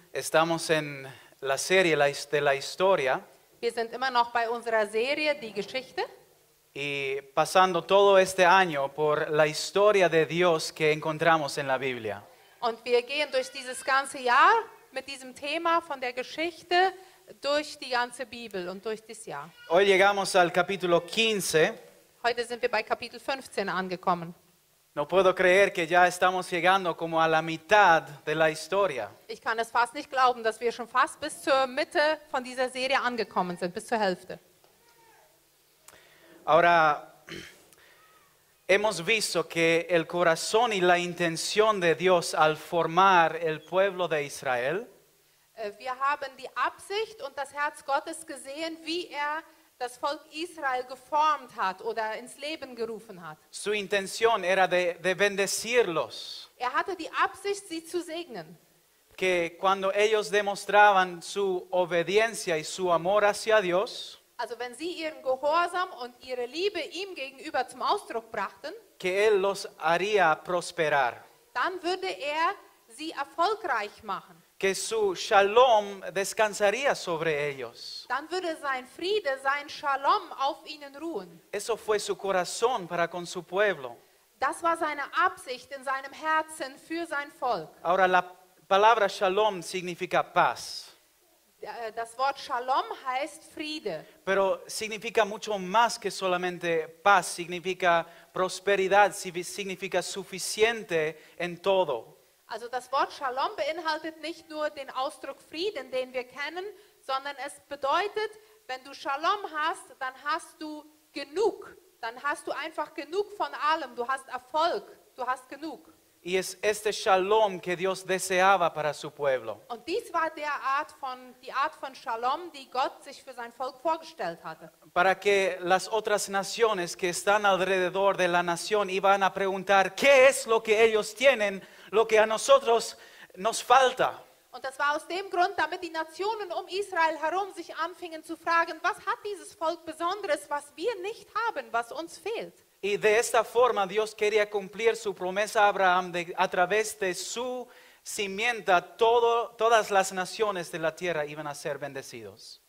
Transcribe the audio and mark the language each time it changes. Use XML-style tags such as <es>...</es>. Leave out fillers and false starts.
<es>Estamos en la serie de la historia</es> <de>Wir sind immer noch bei unserer Serie Die Geschichte</de> <es>y pasando todo este año por la historia de Dios que encontramos en la Biblia.</es> <de>und wir gehen durch dieses ganze Jahr mit diesem Thema von der Geschichte durch die ganze Bibel und durch das Jahr.</de> <es>Hoy llegamos al capítulo 15.</es> <de>Heute sind wir bei Kapitel 15 angekommen.</de> <es>No puedo creer que ya estamos llegando como a la mitad de la historia.</es> <de>Ich kann es fast nicht glauben, dass wir schon fast bis zur Mitte von dieser Serie angekommen sind, bis zur Hälfte.</de> <es>Ahora, hemos visto que el corazón y la intención de Dios al formar el pueblo de Israel</es> <de>Wir haben die Absicht und das Herz Gottes gesehen, wie er das Volk Israel geformt hat oder ins Leben gerufen hat.</de> <es>su intención era de bendecirlos,</es> <de>Er hatte die Absicht, sie zu segnen.</de> <es>que cuando ellos demostraban su obediencia y su amor hacia Dios,</es> <de>Also wenn sie ihren Gehorsam und ihre Liebe ihm gegenüber zum Ausdruck brachten,</de> <es>que Él los haría prosperar,</es> <de>dann würde er sie erfolgreich machen.</de> <es>que su shalom descansaría sobre ellos.</es> <de>Dann würde sein Friede, sein Shalom auf ihnen ruhen.</de> <es>Eso fue su corazón para con su pueblo.</es> <de>Das war seine Absicht in seinem Herzen für sein Volk.</de> <es>Ahora, la palabra shalom significa paz,</es> <de>Das Wort Shalom heißt Friede.</de> <es>pero significa mucho más que solamente paz, significa prosperidad, significa suficiente en todo.</es> <de>Also das Wort Shalom beinhaltet nicht nur den Ausdruck Frieden, den wir kennen, sondern es bedeutet, wenn du Shalom hast, dann hast du genug. Dann hast du einfach genug von allem. Du hast Erfolg. Du hast genug.</de> <es>Y es este shalom que Dios deseaba para su pueblo.</es> <de>Und dies war die Art von Shalom, die Gott sich für sein Volk vorgestellt hatte.</de> <es>Para que las otras naciones que están alrededor de la nación iban a preguntar, ¿qué es lo que ellos tienen, lo que a nosotros nos falta?</es> <de>Und das war aus dem Grund, damit die Nationen um Israel herum sich anfingen zu fragen, was hat dieses Volk Besonderes, was wir nicht haben, was uns fehlt.</de> <es>Y de esta forma Dios quería cumplir su promesa a Abraham a través de su simiente, todas las naciones de la tierra iban a ser bendecidos.</es>